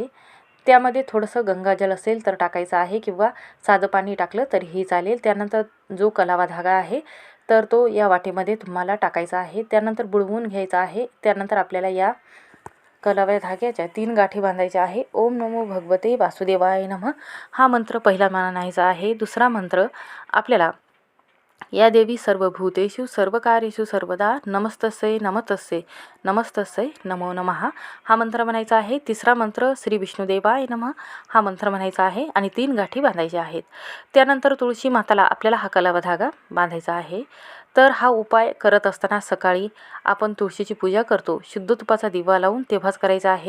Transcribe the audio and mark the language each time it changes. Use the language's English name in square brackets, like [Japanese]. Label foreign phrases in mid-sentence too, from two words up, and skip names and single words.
[Marathi] त्यामध्ये थोडंसं गंगाजल असेल तर टाकायचं आहे किंवा साधं पाणी टाकलं तरीही चालेल. त्यानंतर जो कलावा धागा आहे तर तो या वाटीमध्ये तुम्हाला टाकायचा आहे. त्यानंतर बुडवून घ्यायचा आहे. त्यानंतर आपल्याला या कलाव्या धाग्याच्या 3 गाठी बांधायच्या आहे. [Sanskrit] ओम नमो भगवते वासुदेवाय नमः [Marathi] हा मंत्र पहिला म्हणायचा आहे. दुसरा मंत्र आपल्याला [Sanskrit] या देवी सर्वभूतेषु सर्वकार्येषु सर्वदा नमस्तस्यै नमस्तस्यै नमस्तस्यै नमो नमः [Marathi] हा मंत्र म्हणायचा आहे. तिसरा मंत्र [Sanskrit] श्री विष्णुदेवाय नमः [Marathi] हा मंत्र म्हणायचा आहे आणि 3 गाठी बांधायच्या आहेत. त्यानंतर तुळशी माताला आपल्याला हा कलावा धागा बांधायचा आहे. तर हा उपाय करत असताना सकाळी आपण तुळशीची पूजा करतो, शुद्ध तुपाचा दिवा लावून तेव्हाच करायचा आहे.